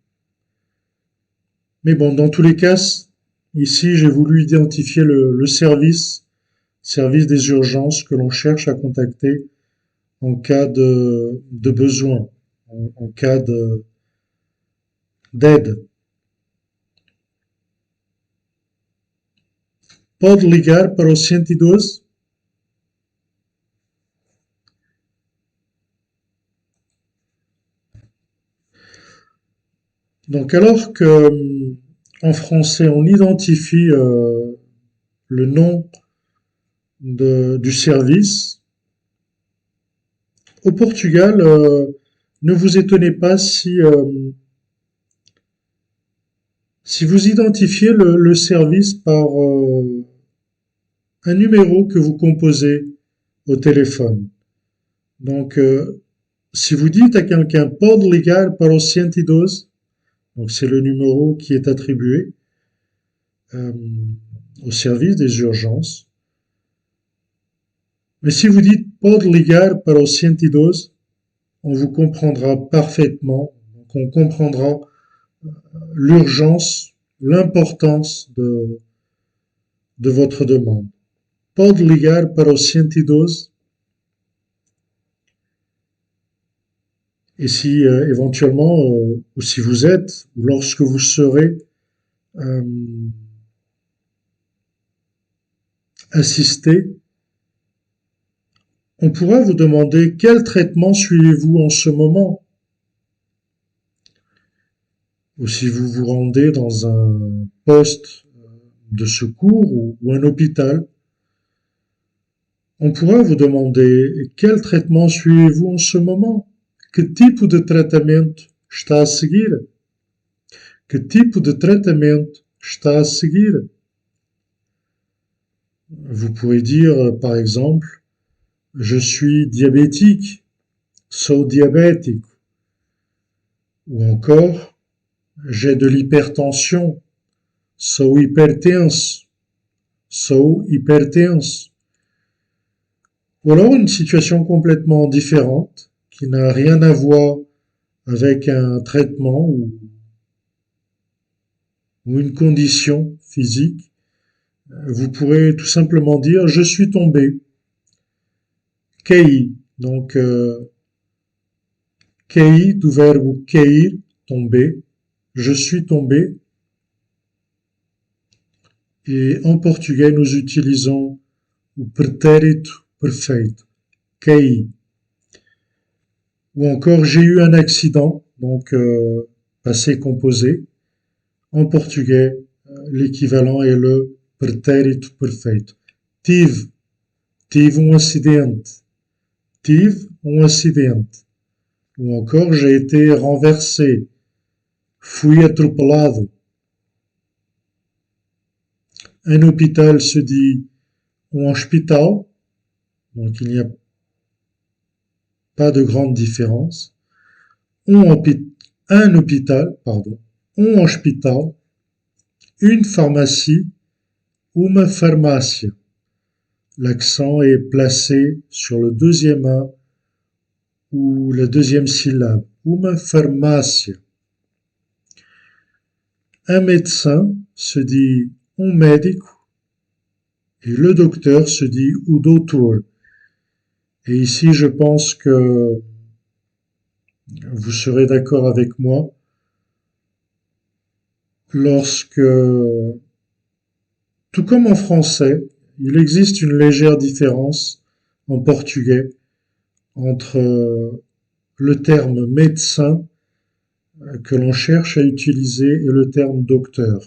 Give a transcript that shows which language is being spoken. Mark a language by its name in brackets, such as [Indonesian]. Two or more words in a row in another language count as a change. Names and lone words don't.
[French] Mais bon, dans tous les cas, ici j'ai voulu identifier le service des urgences que l'on cherche à contacter en cas de besoin, en cas d'aide. [Portuguese] Pode ligar para o 112? [French] Donc alors que en français on identifie le nom du service, au Portugal, ne vous étonnez pas si vous identifiez le service par un numéro que vous composez au téléphone. Donc, si vous dites à quelqu'un [Portuguese] pode ligar para o 112, [French] donc c'est le numéro qui est attribué au service des urgences. Mais si vous dites [Portuguese] pode ligar para o 112, [French] on vous comprendra parfaitement. Donc on comprendra l'urgence, l'importance de votre demande. Pode ligar para o 112. Et si éventuellement, ou si vous êtes, ou lorsque vous serez assisté, on pourra vous demander quel traitement suivez-vous en ce moment? Ou si vous vous rendez dans un poste de secours ou un hôpital, on pourra vous demander quel traitement suivez-vous en ce moment? [Portuguese] Que tipo de tratamento está a seguir? Que tipo de tratamento está a seguir? [French] Vous pouvez dire, par exemple, je suis diabétique, [Portuguese] sou diabético. [French] Ou encore, j'ai de l'hypertension, [Portuguese] sou hipertenso, sou hipertenso. [French] Ou alors une situation complètement différente, qui n'a rien à voir avec un traitement ou une condition physique. Vous pourrez tout simplement dire je suis tombé. [Portuguese] Caí. Donc, caí do verbo cair, [French] tomber. Je suis tombé. Et en portugais, nous utilisons [Portuguese] o pretérito perfeito. Caí. [French] Ou encore, j'ai eu un accident, donc passé composé. En portugais, l'équivalent est le [Portuguese] pretérito perfeito. Tive um acidente. Tive um acidente. [French] Ou encore, j'ai été renversé. [Portuguese] fui atropelado. [French] Un hôpital se dit un hospital, donc il n'y a pas de grande différence. Un hôpital, pardon, un hospital, une pharmacie, [Portuguese] uma farmácia. [French] L'accent est placé sur le deuxième A ou la deuxième syllabe. [Portuguese] Uma farmácia. [French] Un médecin se dit un médico et le docteur se dit [Portuguese] o doutor. [French] Et ici, je pense que vous serez d'accord avec moi lorsque, tout comme en français, il existe une légère différence en portugais entre le terme médecin que l'on cherche à utiliser et le terme docteur.